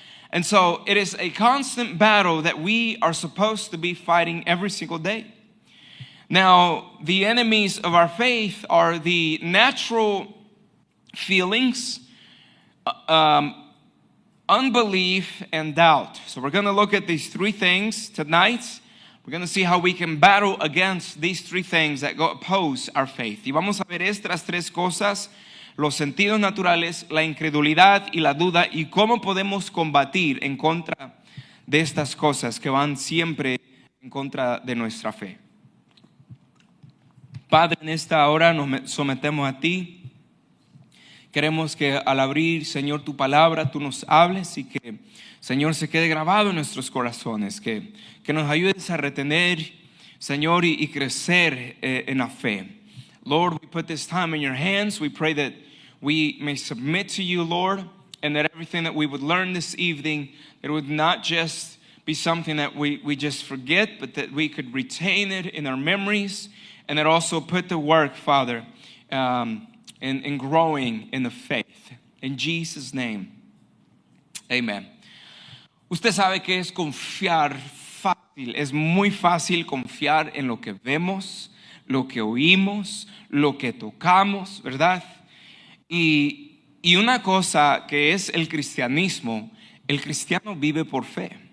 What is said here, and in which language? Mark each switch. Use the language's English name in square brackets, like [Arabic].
[English] And so it is a constant battle that we are supposed to be fighting every single day. Now, the enemies of our faith are the natural feelings, unbelief, and doubt. So we're going to look at these three things tonight. We're going to see how we can battle against these three things that oppose our faith. [Spanish] Y vamos a ver estas tres cosas, los sentidos naturales, la incredulidad y la duda, y cómo podemos combatir en contra de estas cosas que van siempre en contra de nuestra fe. Padre, en esta hora nos sometemos a ti. Queremos que al abrir, Señor, tu palabra, tú nos hables y que, Señor, se quede grabado en nuestros corazones. Que nos ayudes a retener, Señor, y crecer en la fe. [English] Lord, we put this time in your hands. We pray that we may submit to you, Lord, and that everything that we would learn this evening, it would not just be something that we just forget, but that we could retain it in our memories, and that also put to work, Father, in growing in the faith. In Jesus' name, amen. [Spanish] Usted sabe que es confiar fácil, es muy fácil confiar en lo que vemos, lo que oímos, lo que tocamos, ¿verdad? Y una cosa que es el cristianismo, el cristiano vive por fe.